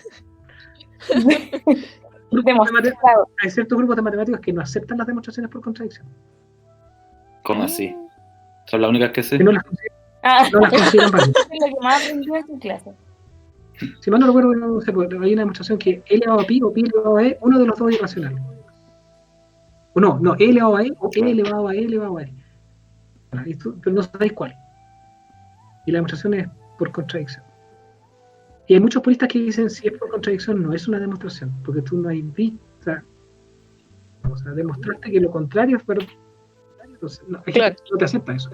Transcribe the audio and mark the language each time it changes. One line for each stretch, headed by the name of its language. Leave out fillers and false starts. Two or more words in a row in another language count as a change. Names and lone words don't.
Spanish: Hay ciertos grupos de matemáticos que no aceptan las demostraciones por contradicción. ¿Cómo así? Son las únicas que sé. Que no las consideran válidas. Es lo que más aprendió en su clase. Si mal no recuerdo, no sé, hay una demostración que E elevado a pi o pi elevado a e, uno de los dos es irracional. O no, E elevado a e o E elevado a e elevado a e. Pero no sabéis cuál. Y la demostración es por contradicción. Y hay muchos puristas que dicen si es por contradicción no es una demostración, porque tú no hay visto, o sea, demostraste que lo contrario es verdad. Entonces, no te acepta eso.